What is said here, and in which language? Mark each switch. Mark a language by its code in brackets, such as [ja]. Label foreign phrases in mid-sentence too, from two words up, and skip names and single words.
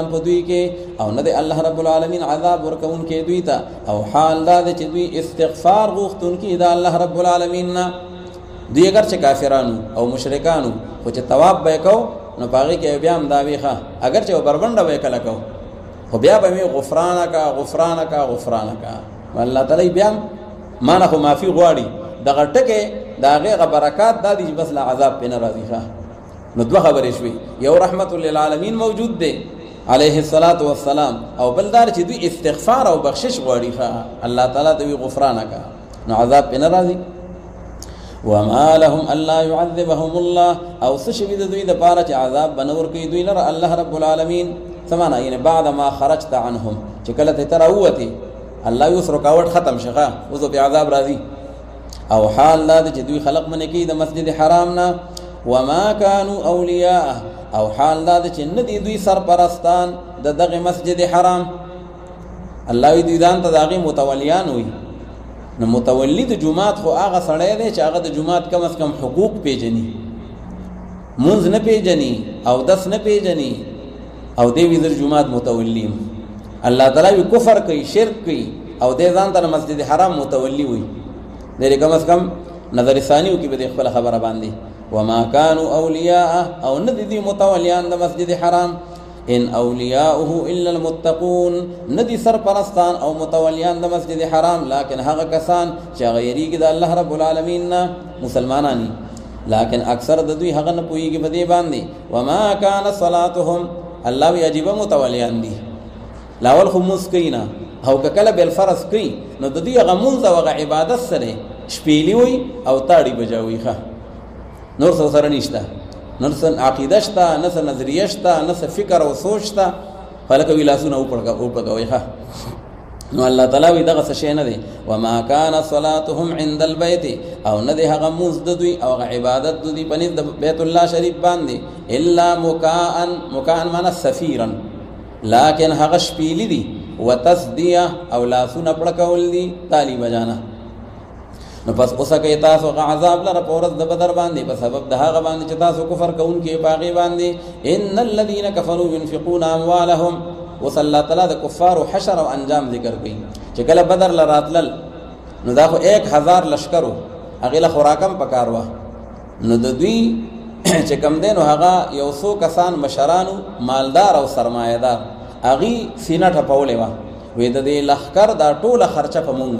[ps] په دوی کې او نه دی [ar] الله رب العالمین [ps] عذاب ورکوونکی دوی ته او حال دا دی چې دوی استغفار غوښتونکي د [ar] الله رب العالمین [ps] نه دوی اگر چې کافرانو او مشرکانو خو چې طواف به یې کو نو په هغې کې بیا هم دا وي ښه اگر چې بربنډه به یې کله کو خو بیا به مې غفرانک الله تعالی بیا مانه خو معافي غواړي دغه ټکې د هغې برکات دا دي چې بس له عذاب پې نه راځي ښه. نو دوه خبرې شوې، یو [ar] رحمت للعالمین [ps] موجود دی [ar] علیه الصلاة والسلام، [ps] او بل دار چې دوی استغفار او بخشش غواړي ښه، الله تعالی ته وی غفرانک، نو عذاب پې نه راځي. [ar] وما لهم الا يعذبهم الله، [ps] او څه شوي د دوی دپاره چې عذاب به نه ورکوي دوی لره [ar] الله رب العالمین. [ps] څه معنا؟ [ar] یعنې بعد ما خرجت عنهم، [ps] چې کله ته راووتې الله اوس رکاوټ ختم شغه، اوس په عذاب راځي. او حال دا چې دوی خلق منې کوي د مسجد حرام نه، [ar] وما كانوا اولیاء، [ps] او حال دا چې نه دي دوی سرپرستان د دغه مسجد حرام. الله وی دوی ځان ته د هغې متولیان وي. نو متولی د جومات خو هغه سړی دی چې هغه د جومات [ur] کم از کم [ps] حقوق پیژني، مونځ نه پیژني، اودس نه پیژني، او دی وی زه جومات متولیم. الله تعالی وی کفر کوي، شرک کوي، او دی ځان ته مسجد حرام متولی وي. دی [ur] کم از کم [ps] نظر ثانیو کې به د خپله خبره باندې [ar] وما كانوا اولیاء، [ps] او نه دي متولیان د مسجد حرام. [ar] ان اولیاؤه الا المتقون، [ps] ندی سرپرستان او متولیان د مسجد حرام لیکن هغه کسان چې هغه یریږي د [ar] الله رب العالمین [ps] نه، مسلمانانی، لیکن اکثر د دوی هغه نه پوهیږي په دې باندې. [ar] وما كان صلاتهم، [ps] الله وی عجیبه متولیان دي، لاول خو مونځ کوي نه، او که کله بالفرض کوي نو د دوی هغه مونځ او هغه عبادت سره شپېلي وي او تاړي بجاوي ښه، نور څه سره نشته، نه څه عقیده شته، نه څه نظریه شته، نه څه فکر او سوچ شته، هلکه وي لاسونه وپړکوئ ښه. نو الله تعالی وی دغه څه شی نه دی. [ar] وما كان صلاتهم عند البيت، [ps] او نه دی هغه مونځ د دوی او هغه عبادت د دوی په نزد د بیت الله شریف باندې [ar] الا مکاء [ps] معنا سفیرا، لیکن هغه شپېلي دي، وتصدیه او لاسونه پړکول دي [ur] تالی بجانا. [ps] نو پس اوسه کوي تاسو هغه عذاب لره په ورځ د بدر باندې په سبب د هغه باندې چې تاسو کفر کوونکي په هغې باندې. [ar] ان الذين كفروا ينفقون اموالهم، [ps] اوس الله تعالی د کفارو حشر او انجام ذکر کوي چې کله بدر له راتلل نو دا خو 1000 لشکرو، هغې له خوراکم پکار وه. نو د دوی چې کم دی نو هغه یو څو کسان مشرانو مالدار او سرمایهدار، هغې سینه ټپولې وه، وی د دې لښکر دا ټوله خرچه په مونږه.